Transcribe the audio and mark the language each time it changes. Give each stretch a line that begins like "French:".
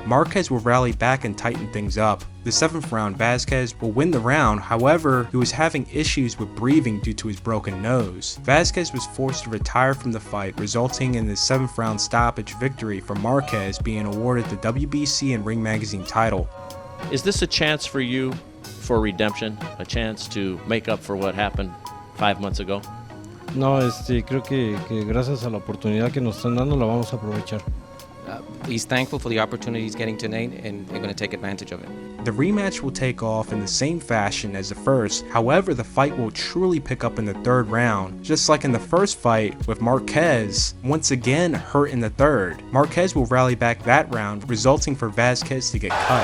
English: Marquez will rally back and tighten things up. The 7th round, Vasquez will win the round, however, he was having issues with breathing due to his broken nose. Vasquez was forced to retire from the fight, resulting in the 7th round stoppage victory for Marquez being awarded the WBC and Ring Magazine title. Is this a chance for you for redemption? A chance to make up for what happened 5 months ago?
Spanish: No, creo que gracias a la oportunidad que nos están dando la vamos a aprovechar.
English: He's thankful for the opportunity he's getting tonight, and they're going to take advantage of it. The rematch will take off in the same fashion as the first, however the fight will truly pick up in the 3rd round. Just like in the first fight with Marquez, once again hurt in the 3rd. Marquez will rally back that round, resulting for Vasquez to get cut.